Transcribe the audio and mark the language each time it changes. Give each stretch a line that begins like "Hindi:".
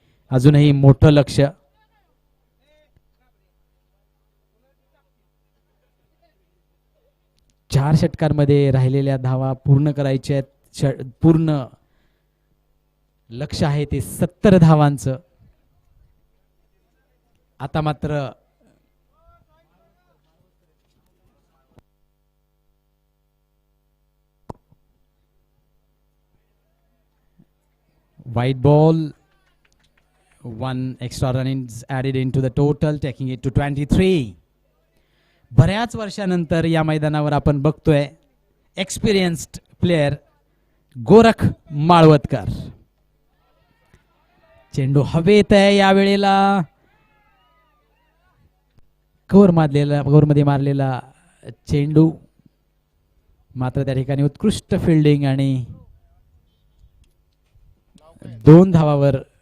Marathi: अजूनही मोठं लक्ष. चार षटकांमध्ये राहिलेल्या धावा पूर्ण करायच्या आहेत. पूर्ण लक्ष आहे ते 70 धावांचं. आता मात्र
English: white ball, one extra run is added into the total, taking it to 23.
Marathi: बऱ्याच वर्षानंतर या मैदानावर आपण बघतोय एक्सपिरियन्स्ड प्लेयर गोरख माळवतकर. चेंडू हवेत आहे यावेळेला. कव्हरमध्ये मारलेला चेंडू, मात्र त्या ठिकाणी उत्कृष्ट फिल्डिंग आणि 2 धावावर